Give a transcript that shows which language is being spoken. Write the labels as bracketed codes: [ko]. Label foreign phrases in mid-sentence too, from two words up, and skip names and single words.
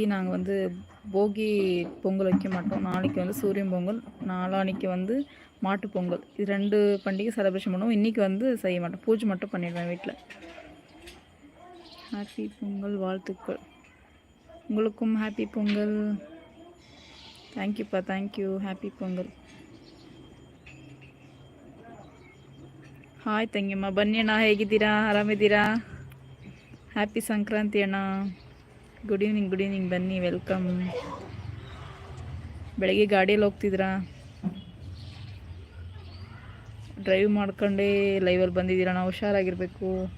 [ta] நாங்கள் வந்து போகி பொங்கல் வைக்க மாட்டோம். நாளைக்கு வந்து சூரியன் பொங்கல், நாளான்னைக்கு வந்து மாட்டு பொங்கல். இது 2 பண்டிகை செலிப்ரேஷன் பண்ணுவோம். இன்றைக்கி வந்து செய்ய மாட்டோம், பூஜை மட்டும் பண்ணிடுவேன் வீட்டில். ஹாப்பி பொங்கல் வாழ்த்துக்கள். உங்களுக்கும் ஹாப்பி பொங்கல். தேங்க்யூப்பா, [en] thank you. happy [ta] பொங்கல். [kn] ಹಾಯ್ ತಂಗಿಯಮ್ಮ, ಬನ್ನಿ ಅಣ್ಣ, ಹೇಗಿದ್ದೀರಾ? ಆರಾಮಿದ್ದೀರಾ? ಹ್ಯಾಪಿ ಸಂಕ್ರಾಂತಿ ಅಣ್ಣ. [en] good evening, [kn] ಬನ್ನಿ, ವೆಲ್ಕಮ್. ಬೆಳಗ್ಗೆ ಗಾಡಿಯಲ್ಲಿ ಹೋಗ್ತಿದ್ದೀರಾ? ಡ್ರೈವ್ ಮಾಡ್ಕೊಂಡೇ ಲೈವಲ್ಲಿ ಬಂದಿದ್ದೀರಣ್ಣ, ಹುಷಾರಾಗಿರಬೇಕು.